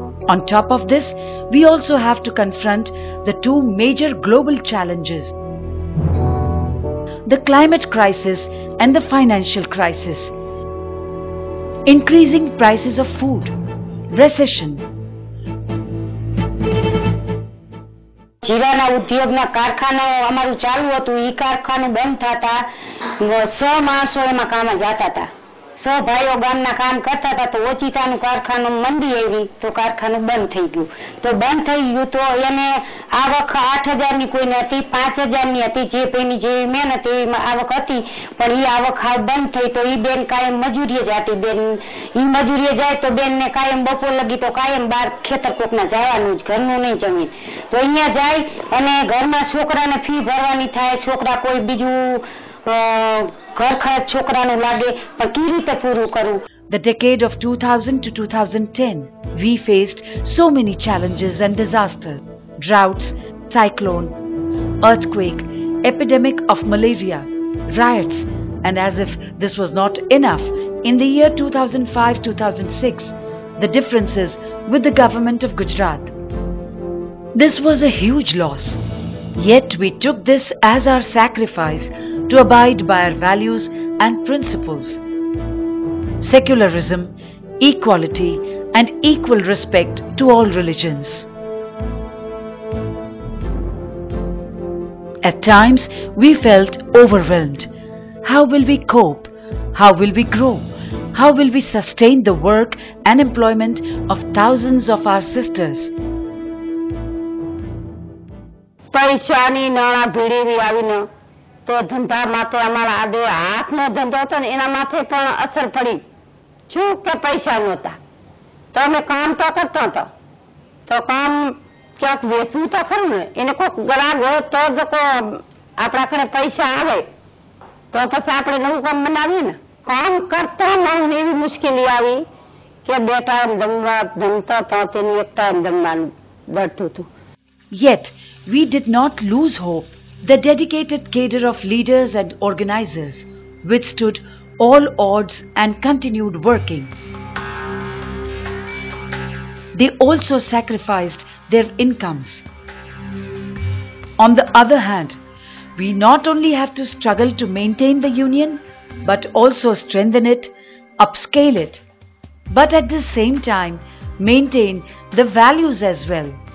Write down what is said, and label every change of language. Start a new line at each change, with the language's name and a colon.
English: On top of this, we also have to confront the two major global challenges: the climate crisis and the financial crisis, increasing prices of food, recession.
Gujarati: જીરાના ઉદ્યોગના કારખાનાઓ અમારું ચાલુ હતું, ઈ કારખાનું બંધ થતા 100 માણસો એમાં કામ જતા હતા. 100 ભાઈઓ ગામના કામ કરતા હતા, તો ઓચિતાનું કારખાનું મંદી આવી તો કારખાનું બંધ થઈ ગયું. તો બંધ થઈ ગયું તો એને આવક 8,000 ની કોઈને હતી, 5,000 ની હતી, જે પેની જે મહેનત એ આવક હતી, પણ ઈ આવક હાવ બંધ થઈ. તો ઈ બેન કાયમ મજૂરીએ જાતી. બેન ઈ મજૂરીએ જાય તો બેન ને કાયમ બપોર લગી તો કાયમ બહાર ખેતર કોકના જવાનું જ, ઘરનું નહીં જમીન. તો અહીંયા જાય અને ઘરમાં છોકરાને ફી ભરવાની થાય, છોકરા કોઈ બીજું ઘર ખર્ચ છોકરાનું લાગે, પણ કેવી રીતે પૂરું કરવું?
English: The decade of 2000 to 2010, we faced so many challenges and disasters: droughts, cyclone, earthquake, epidemic of malaria, riots, and as if this was not enough, in the year 2005-2006, the differences with the government of Gujarat. This was a huge loss. Yet we took this as our sacrifice to abide by our values and principles: secularism, equality, and equal respect to all religions. At times, we felt overwhelmed. How will we cope? How will we grow? How will we sustain the work and employment of thousands of our sisters?
Gujarati: પૈસાની નાણાં ભીડેવી આવીને તો ધંધા માથે અમારા આડે હાથનો ધંધો હતો ને એના માથે પણ અસર પડી. શું કે પૈસા નહોતા તો અમે કામ તો કરતા હતા, તો કામ ક્યાંક વેચવું તો ખરું ને, એને કોઈક ગ્રાહક હોય તો જ આપણા કને પૈસા આવે તો પછી આપણે નવું કામ બનાવીએ ને. કામ કરતા નહીં એવી મુશ્કેલી આવી કે બે ટાઈમ જમતા હતા, તેની એક ટાઈમ જમવાનું દળતું હતું.
English: Yet, we did not lose hope. The dedicated cadre of leaders and organizers withstood all odds and continued working. They also sacrificed their incomes. On the other hand, we not only have to struggle to maintain the union, but also strengthen it, upscale it, but at the same time maintain the values as well.